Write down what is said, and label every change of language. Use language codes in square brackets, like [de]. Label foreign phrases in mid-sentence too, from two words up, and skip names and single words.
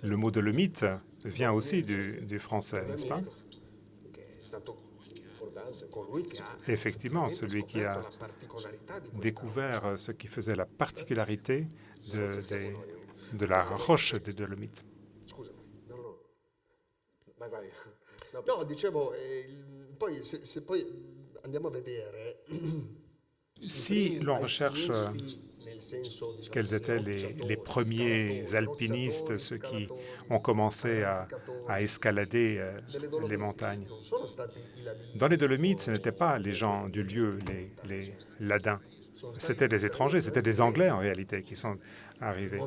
[fr] Le mot dolomite vient aussi du français, n'est-ce pas? Effectivement, celui qui a découvert ce qui faisait la particularité de la roche des Dolomites. [it] No, dicevo, se poi andiamo a vedere [fr] Si l'on recherche quels étaient les premiers alpinistes, ceux qui ont commencé à escalader les montagnes. Dans les Dolomites, ce n'étaient pas les gens du lieu, les ladins. C'était des étrangers, c'était des Anglais en réalité qui sont arrivés.